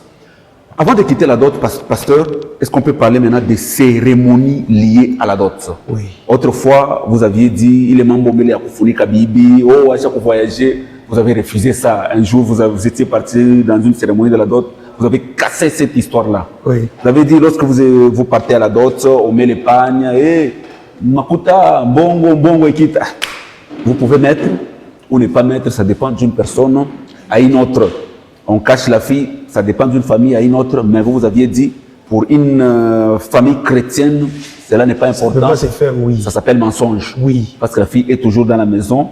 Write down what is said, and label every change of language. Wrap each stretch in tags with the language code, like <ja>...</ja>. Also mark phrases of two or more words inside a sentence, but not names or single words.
<fr>Avant de quitter la dot, pasteur, est-ce qu'on peut parler maintenant des cérémonies liées à la dot? Oui. Autrefois, vous aviez dit, il est Mambombele à Koufouli Kabibi, oh, à chaque voyager, vous avez refusé ça. Un jour, vous étiez parti dans une cérémonie de la dot, vous avez cassé cette histoire-là. Oui. Vous avez dit, lorsque vous partez à la dot, on met les pagnes, et</fr> <ln>makuta, bongo, ekita.</ln> <fr>Vous pouvez mettre ou ne pas mettre, ça dépend d'une personne à une autre. On cache la fille, ça dépend d'une famille à une autre, mais vous aviez dit, pour une famille chrétienne, cela n'est pas important. Ça peut pas se faire, oui. Ça s'appelle mensonge. Oui. Parce que la fille est toujours dans la maison,</fr>